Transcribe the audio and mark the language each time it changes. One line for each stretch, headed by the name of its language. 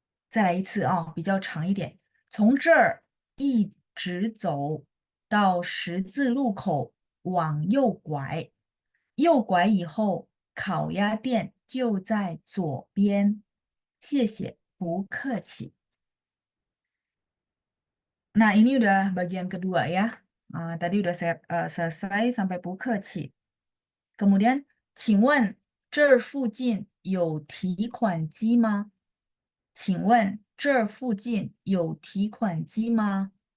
Chinese: 再来一次啊，比较长一点。从这儿一直走到十字路口，往右拐。右拐以后，烤鸭店就在左边。谢谢，不客气。
Indonesian: Nah, ini udah bagian kedua ya. Tadi udah saya selesai sampai
Chinese: 不客气.
Indonesian: Kemudian,
Chinese: 请问这儿附近有提款机吗？请问这儿附近有提款机吗？